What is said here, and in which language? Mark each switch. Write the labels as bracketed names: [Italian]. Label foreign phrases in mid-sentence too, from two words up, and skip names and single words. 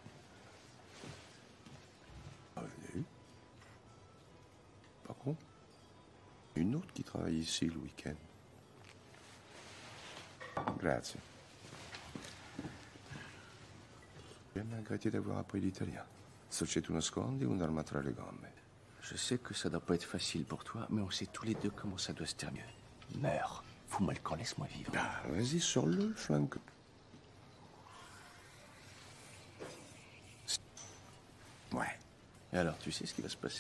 [French] Revenu. Par contre, une autre qui travaille ici le week-end. Grazie. J'ai même regretté d'avoir appris l'italien. [Italian] Se c'è tu nascondi un'arma tra le gambe. [French] Je sais que ça doit pas être facile pour toi, mais on sait tous les deux comment ça doit se terminer. Meurs. Fous-moi le camp, laisse-moi vivre. Bah, vas-y, sors-le, le flingue. Ouais. Et alors, tu sais ce qui va se passer?